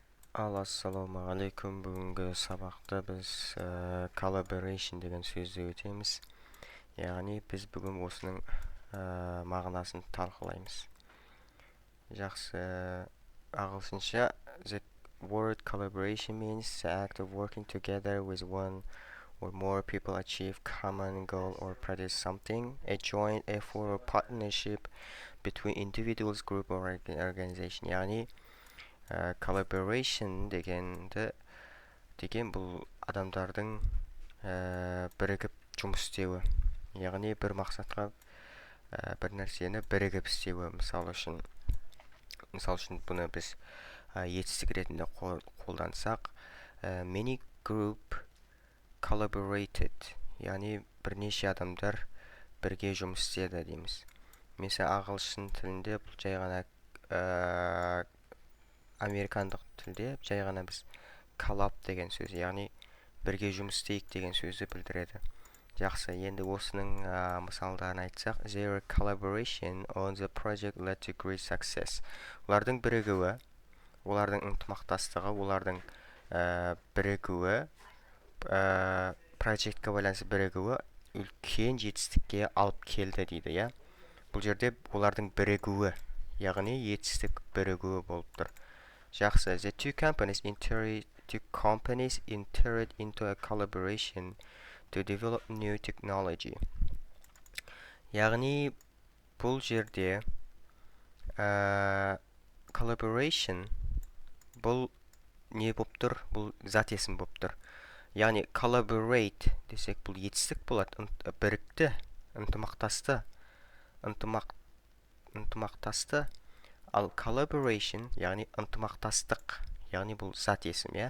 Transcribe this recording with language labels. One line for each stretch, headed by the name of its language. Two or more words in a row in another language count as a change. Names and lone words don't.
Kazakh: Ассалаумағалейкум. Бүгінгі сабақта біз collaboration деген сөзді өтеміз. Яғни біз бүгін осының мағынасын талқылаймыз. Жақсы.
English: Ағылшынша the word collaboration means the act of working together with one or more people achieve common goal or produce something, a joint effort or partnership between individuals, group or organization.
Kazakh: Яғни collaboration деген бұл адамдардың бірігіп жұмыс істеуі. Яғни бір мақсатқа бір нәрсені бірігіп істеуі. Мысал үшін бұны біз етістік ретінде қолдансақ,
English: many group collaborated,
Kazakh: яғни бірнеше адамдар бірге жұмыс істеді дейміз. Mesela ағылшын тілінде бұл жай ғана американдық тілде жай ғана біз collab деген сөз, яғни бірге жұмыс істейік деген сөзді білдіреді. Жақсы, енді осының мысалдарын айтсақ,
English: their collaboration on the project led to great success.
Kazakh: Олардың бірігуі, олардың ынтымақтастығы, олардың бірігуі, проектқа байланысты бірігуі үлкен жетістікке алып келді дейді, я? Бұл жерде олардың бірігуі, яғни жетістік бірігуі болып тұр. Жақсы,
English: the two companies entered into a collaboration to develop new technology.
Kazakh: Яғни бұл жерде collaboration бұл не болып тұр? Бұл зат есім болып тұр. Яғни collaborate десек бұл етістік болады, бірікті, ынтымақтасты, ал collaboration, яғни ынтымақтастық, яғни бұл зат есім, я?